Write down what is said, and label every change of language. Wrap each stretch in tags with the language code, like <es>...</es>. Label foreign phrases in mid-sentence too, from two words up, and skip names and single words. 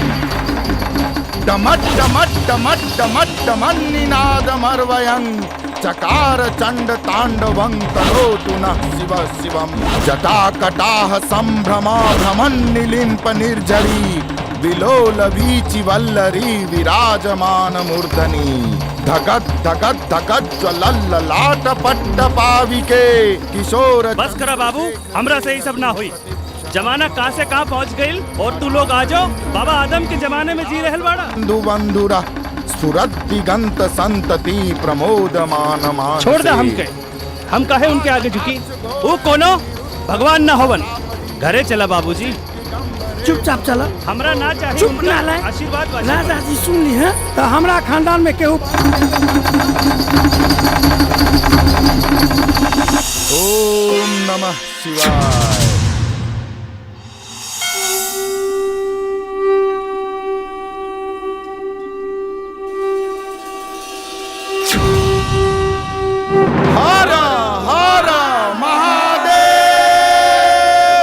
<sa>डमड्डमड्डमड्डमड्डमन्निनादमर्वयन् चकार चण्ड ताण्डवं करोतु नः शिवः शिवम् जटाकटाह सम्भ्रमा भ्रमन्निलिम्प निर्झरी विलोल वीचि वल्लरी विराजमान मूर्धनि धगत धगत धगत ज्वलल्ललाट पट्ट पाविके किशोर।</sa> <bho>बस करा बाबू, हमरा से ही सब ना हुई। जमाना कहाँ से कहाँ पहुँच गई और तू लोग आ जाओ बाबा आदम के जमाने में जी रहल बाड़ा।</bho> <sa>बंधुरा सुरत दिगंत संतति प्रमोदमान मान।</sa> <bho>छोड़ दे हम काहे उनके आगे झुकी। वो कोनो भगवान न होवन। घरे चला बाबूजी। चुपचाप चला। हमरा ना चाहिए। चुप ना ले। आशीर्वाद राजा जी सुन ली है तो हमरा खानदान में केहू।</bho> <sa>ओम नमः शिवाय। हर हर महादेव।</sa>